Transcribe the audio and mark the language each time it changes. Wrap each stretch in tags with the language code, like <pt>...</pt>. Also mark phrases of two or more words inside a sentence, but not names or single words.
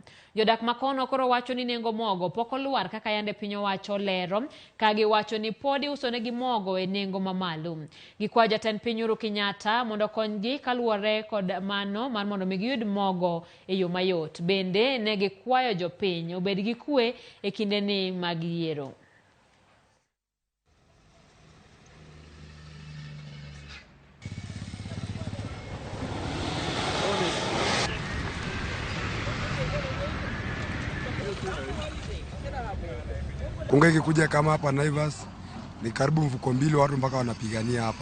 <luo>Jodak ma kono koro wacho ni nengo mogo pok oluar kaka yande piny owacho lero, ka giwacho ni pod iusonegi mogo e nengo mamalo. Gikwa jatend piny Uhuru Kenyatta mondo konygi kaluwore kod mano mar mondo giyud mogo e yo mayot. Bende ne gikwayo jopiny obed gi kwe e kindeni mag yiero.</luo> <sw>Unga ikikuja kama hapa Naivas ni karibu mfuko mbili, watu mpaka wanapigania hapa.</sw>